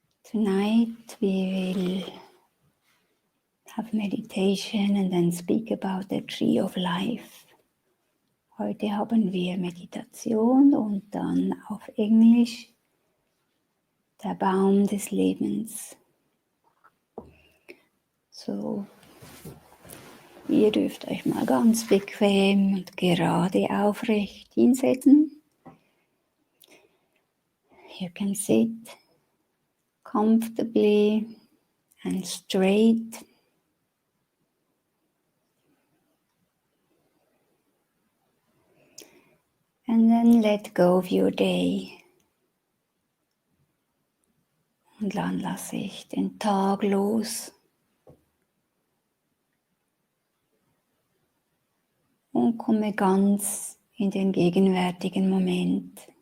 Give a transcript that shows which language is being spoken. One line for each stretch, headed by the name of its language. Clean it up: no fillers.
English: Tonight we will have meditation and then speak about the tree of life.
German: Heute haben wir Meditation und dann auf Englisch der Baum des Lebens. So, ihr dürft euch mal ganz bequem und gerade aufrecht hinsetzen.
English: You can sit comfortably and straight. And then let go of your day.
German: Und dann lasse ich den Tag los. Und komme ganz in den gegenwärtigen Moment.